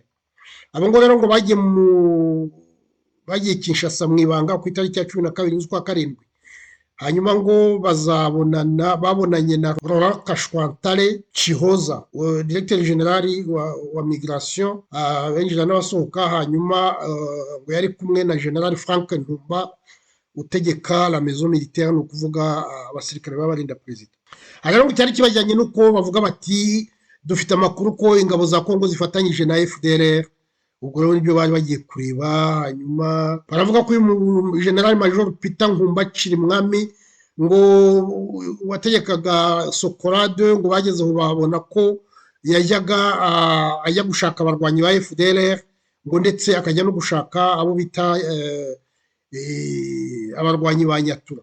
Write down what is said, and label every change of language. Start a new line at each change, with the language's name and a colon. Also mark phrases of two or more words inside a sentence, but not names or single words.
Kinyarwanda: Abo ngo rero ngo bagiye Kinshasa mu ibanga ku itariki ya 12 z'ukwa karindwi. Hanyuma ngo babonanye na Laurent Kashwantale Chihoza,
French: directeur general
Kinyarwanda: wa migration, benjira n'abasohoka. Hanyuma ngo yari kumwe na General Frank Ntumba utegeka
French: la maison militaire,
Kinyarwanda: no kuvuga abasirikare babarinda president. Rero ngo cyari kibajyanye nuko bavuga bati dufite amakuru ko ingabo za Kongo zifatanyije na FDLR. Ubwo rero nibyo bari bagiye kureba. Hanyuma baravuga ko uyu General Major Peter Nkumba Chirimwami ngo wategekaga Sokorade ngo bageze aho babona ko yajyaga ajya gushaka abarwanyi ba FDLR, ngo ndetse akajya no gushaka abo bita abarwanyi ba Nyatura.